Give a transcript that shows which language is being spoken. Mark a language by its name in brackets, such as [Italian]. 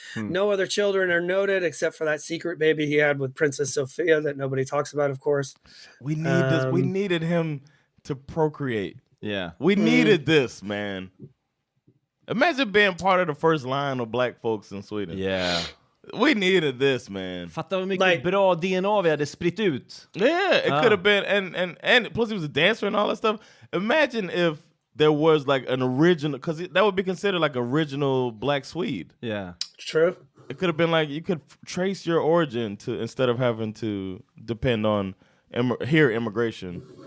[English] No other children are noted except for that secret baby he had with Princess Sophia that nobody talks about, of course. We need this. We needed him to procreate. Yeah. We needed this, man. Imagine being part of the first line of black folks in Sweden. Yeah. We needed this, man. [Swedish] Fatta hur mycket bra DNA vi hade spritt ut. [English] Yeah, it could have been, and plus he was a dancer and all that stuff. Imagine if there was like an original, because that would be considered like original black Swede. Yeah. True. It could have been like you could trace your origin to instead of having to depend on immigration.